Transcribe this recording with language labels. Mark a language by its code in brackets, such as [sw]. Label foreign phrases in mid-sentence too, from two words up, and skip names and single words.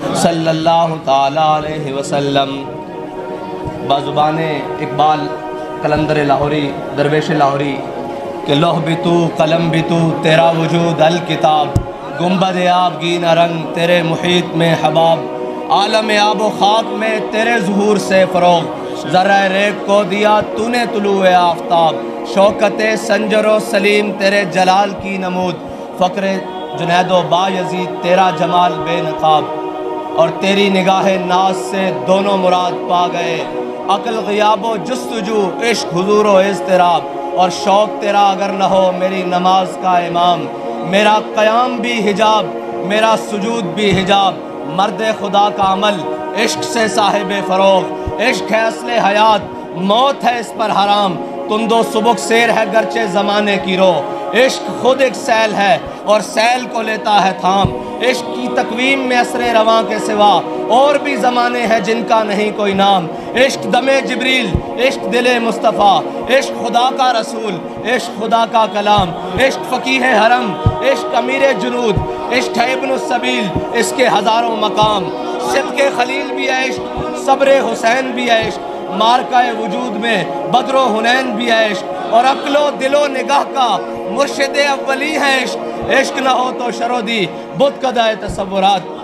[ur] صلی اللہ تعالیٰ علیہ وسلم۔ بازبان اقبال قلندر لاہوری درویش لاہوری کہ لوح بھی تو قلم بھی تو تیرا وجود الکتاب، گنبد آبگین رنگ تیرے محیط میں حباب، عالم آب و خاک میں تیرے ظہور سے فروغ، ذرہ ریگ کو دیا تو نے طلوع آفتاب، شوکت سنجر و سلیم تیرے جلال کی نمود، فقر جنید و بایزید تیرا جمال بے نقاب، اور تیری نگاہ ناز سے دونوں مراد پا گئے، عقل غیاب و جستجو، عشق حضور و اضطراب، اور شوق تیرا اگر نہ ہو میری نماز کا امام، میرا قیام بھی حجاب میرا سجود بھی حجاب، مرد خدا کا عمل عشق سے صاحب فروغ، عشق ہے اصل حیات موت ہے اس پر حرام، تند و سبک سیر ہے گرچہ زمانے کی رو، عشق خود ایک سیل ہے اور سیل کو لیتا ہے تھام، عشق کی تقویم میں اثر رواں کے سوا اور بھی زمانے ہیں جن کا نہیں کوئی نام، عشق دم جبریل عشق دل مصطفیٰ، عشق خدا کا رسول عشق خدا کا کلام، عشق فقیہ حرم عشق امیر جنود، عشق ہے ابن السبیل اس کے ہزاروں مقام، صدق خلیل بھی ہے عشق صبر حسین بھی ہے عشق، مارکہ وجود میں بدر و حنین بھی ہے عشق، اور عقل و دل و نگاہ کا مرشد اولی ہے عشق، عشق نہ ہو تو شرودی بت قدہ تصورات۔